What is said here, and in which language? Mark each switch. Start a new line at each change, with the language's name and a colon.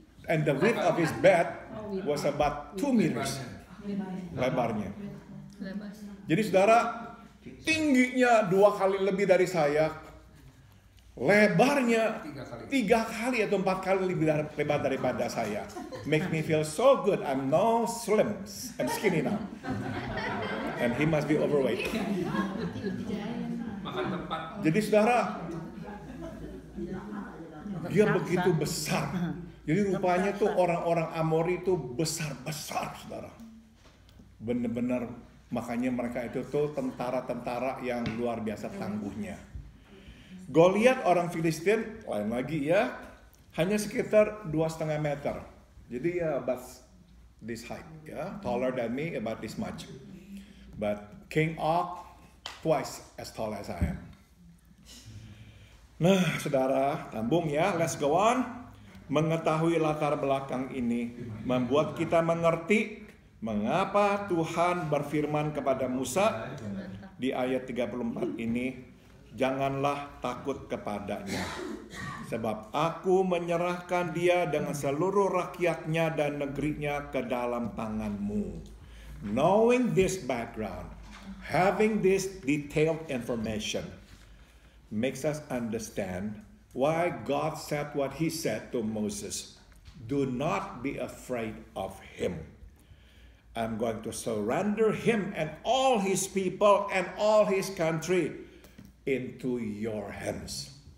English: And the width of his bed was about 2 meters.
Indonesian: Lebarnya. Jadi saudara, tingginya 2 kali lebih dari saya. Lebarnya 3 kali atau 4 kali lebih lebar daripada saya.
English: Makes me feel so good. I'm now slim and skinny now. And he must be overweight.
Indonesian: Jadi saudara, dia begitu besar. Jadi rupanya tuh orang-orang Amori itu besar-besar, saudara. Benar-benar, makanya mereka itu tuh tentara-tentara yang luar biasa tangguhnya. Goliat orang Filistin, lain lagi ya, hanya sekitar 2,5 meter. Jadi ya
English: about this height, ya, taller than me, about this much. But King Og, twice as tall as I am.
Indonesian: Nah, saudara, tambung ya,
English: let's go on.
Indonesian: Mengetahui latar belakang ini membuat kita mengerti mengapa Tuhan berfirman kepada Musa di ayat 34 ini, janganlah takut kepadanya, sebab aku menyerahkan dia dengan seluruh rakyatnya dan negerinya ke dalam tanganmu.
English: Knowing this background, having this detailed information, makes us understand why God said what he said to Moses. Do not be afraid of him. I'm going to surrender him and all his people and all his country into your hands.